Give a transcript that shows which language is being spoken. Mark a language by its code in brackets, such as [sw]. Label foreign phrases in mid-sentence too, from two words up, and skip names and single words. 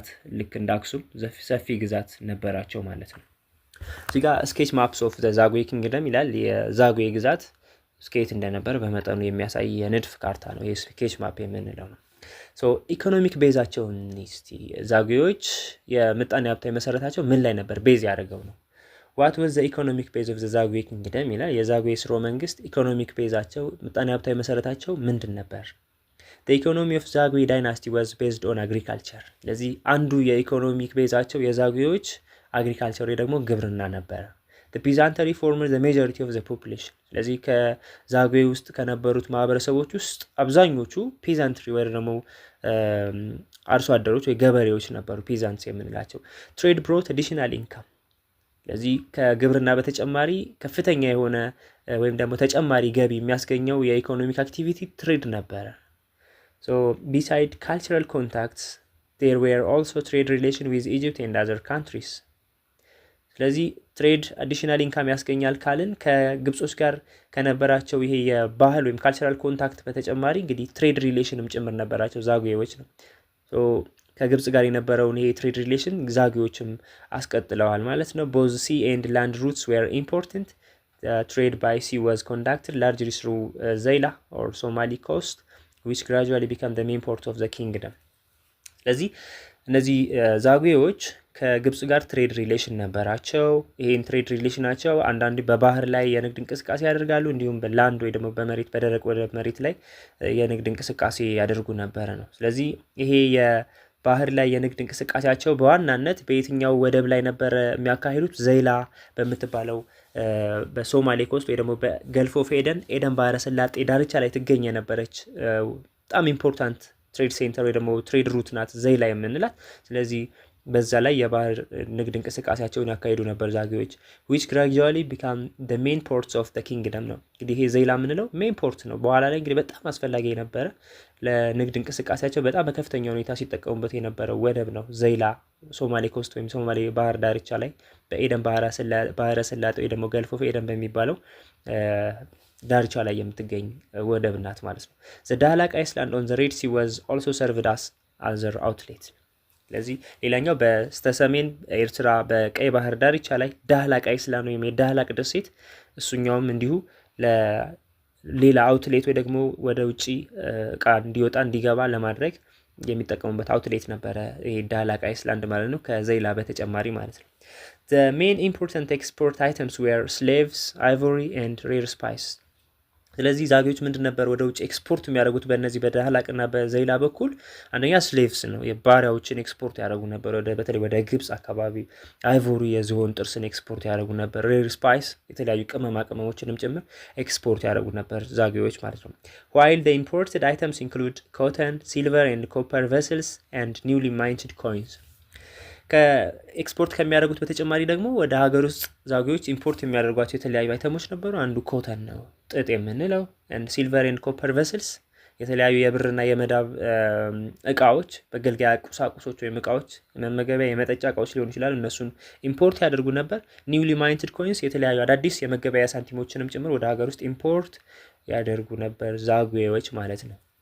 [am] ልክ እንደ አክሱም ሰፊ ግዛት ነበራቸው ማለት ነው። እዚህ ጋር [en] sketch maps of the Zagwe kingdom [am] ይላል። የዛጉዌ ግዛት ስኬት እንደነበር በመጠኑ የሚያሳይ የንድፍ ካርታ ነው። የስኬች ማፕ የምንለው ነው። ኢኮኖሚክ ቤዛቸውን እስቲ ዛጉዌዎች የምጣኔ ሀብታዊ መሰረታቸው ምን ላይ ነበር ቤዝ ያደረገው ነው። [en] what was the economic base of the Zagwe kingdom [am] ይላል። የዛጉዌ ስርወ መንግስት ኢኮኖሚክ ቤዛቸው ምጣኔ ሀብታዊ መሰረታቸው ምንድን ነበር? [en] The economy of Zagwe dynasty was based on agriculture። [am] ስለዚህ አንዱ የኢኮኖሚክ ቤዛቸው የዛጉዌዎች አግሪካልቸር ደግሞ ግብርና ነበረ። [en] The peasantry formed the majority of the population። [am] ስለዚህ ከዛጉዌ ውስጥ ከነበሩት ማህበረሰቦች ውስጥ አብዛኞቹ ፒዛንትሪ ወይ ደግሞ አርሶ አደሮች ወይ ገበሬዎች ነበሩ፣ ፒዛንትስ የምንላቸው። [en] trade brought additional income። [am] ስለዚህ ከግብርና በተጨማሪ ከፍተኛ የሆነ ወይም ደግሞ ተጨማሪ ገቢ የሚያስገኘው የኢኮኖሚክ አክቲቪቲ ትሬድ ነበረ። [en] So beside cultural contacts there were also trade relation with Egypt and other countries። [am] ስለዚህ [en] trade additional income [am] ያስገኛል ካልን ከግብጾች ጋር ከነበራቸው ይሄ የባህል ወይም [en] cultural contact [am] በተጨማሪ እንግዲህ ትሬድ ሪሌሽንም ጭምር ነበራቸው ዛጉዌዎች ነው። ከግብጽ ጋር የነበረውን ይሄ [en] trade relation [am] ዛጉዌዎችም አስቀጥለዋል ማለት ነው። [en] both sea and land routes were important. Trade by sea was conducted largely through Zeila or Somali coast which gradually became the main port of the kingdom። [am] ስለዚህ እነዚህ ዛጉዌዎች ከግብጽ ጋር [en] trade relation [am] ነበራቸው። ይሄን ትሬድ ሪሌሽናቸው አንዳንድ በባህር ላይ የንግድ እንቅስቃሴ ያደርጋሉ፣ እንዲሁም በላንድ ወይ ደግሞ በመሬት በደረቅ ወደ መሬት ላይ የንግድ እንቅስቃሴ ያደርጉ ነበረ ነው። ስለዚህ ይሄ የባህር ላይ የንግድ እንቅስቃሴያቸው በዋናነት በየትኛው ወደብ ላይ ነበረ የሚያካሂዱት? ዘይላ በምትባለው በሶማሌ ኮስት ወይ ደግሞ በገልፍ ኦፍ ኤደን ባህረ ሰላጤ ዳርቻ ላይ ትገኝ የነበረች በጣም [en] important trade center [am] ወይ ደግሞ [en] trade route [am] ናት ዘይላ የምንላት። ስለዚህ በዛ ላይ የባህር ንግድ እንቅስቃሴያቸውን ያካሂዱ ነበር ዛጉዌዎች። [en] which gradually became the main ports of the kingdom [am] ነው። እንግዲህ ይሄ ዘይላ የምንለው [en] main port [am] ነው። በኋላ ላይ እንግዲህ በጣም አስፈላጊ የነበረ ለንግድ እንቅስቃሴያቸው በጣም በከፍተኛ ሁኔታ ሲጠቀሙበት የነበረው ወደብ ነው ዘይላ፣ ሶማሌ ኮስት ወይም ሶማሌ ባህር ዳርቻ ላይ በኤደን ባህረ ሰላጤ ወይ ደግሞ ገልፍ ኦፍ ኤደን በሚባለው ዳርቻ ላይ የምትገኝ ወደብ ናት ማለት ነው። [en] the Dahlak Island on the Red Sea was also served as other outlet። [am] ስለዚህ ሌላኛው በስተሰሜን ኤርትራ በቀይ ባህር ዳርቻ ላይ ዳህላቅ አይስላንድ ወይም የዳህላቅ ደሴት፣ እሱኛውም እንዲሁ ለሌላ አውትሌት ወይ ደግሞ ወደ ውጪ እቃ እንዲወጣ እንዲገባ ለማድረግ የሚጠቀሙበት አውትሌት ነበረ ይሄ ዳህላቅ አይስላንድ ማለት ነው፣ ከዘይላ በተጨማሪ ማለት ነው። [en] The main important export items were slaves, ivory and rare spice። [am] ስለዚህ ዛጉዌዎች ምንድን ነበር ወደ ውጭ ኤክስፖርት የሚያደርጉት በእነዚህ በዳህላቅና በዘይላ በኩል? አንደኛ ስሌቭስ ነው፣ የባሪያዎችን ኤክስፖርት ያደርጉ ነበር በተለይ ወደ ግብጽ አካባቢ። አይቮሪ የዝሆን ጥርስን ኤክስፖርት ያደርጉ ነበር። [en] rare spice [am] የተለያዩ ቅመማ ቅመሞችንም ጭምር ኤክስፖርት ያደርጉ ነበር ዛጉዌዎች ማለት ነው። [en] while the imported items include cotton, silver and copper vessels and newly minted coins። [am] ከኤክስፖርት ከሚያደርጉት በተጨማሪ ደግሞ ወደ ሀገር ውስጥ ዛጉዌዎች ኢምፖርት የሚያደርጓቸው የተለያዩ አይተሞች ነበሩ። አንዱ ኮተን ነው፣ ጥጥ የምንለው፣ [en] silver and copper vessels [am] የተለያዩ የብርና የመዳብ እቃዎች፣ በገልጋያ ቁሳቁሶች ወይም እቃዎች፣ መመገቢያ የመጠጫ እቃዎች ሊሆኑ ይችላሉ። እነሱን ኢምፖርት ያደርጉ ነበር። [en] newly minted coins [am] የተለያዩ አዳዲስ የመገበያ ሳንቲሞችንም ጭምር ወደ ሀገር ውስጥ ኢምፖርት ያደርጉ ነበር ዛጉዌዎች ማለት ነው።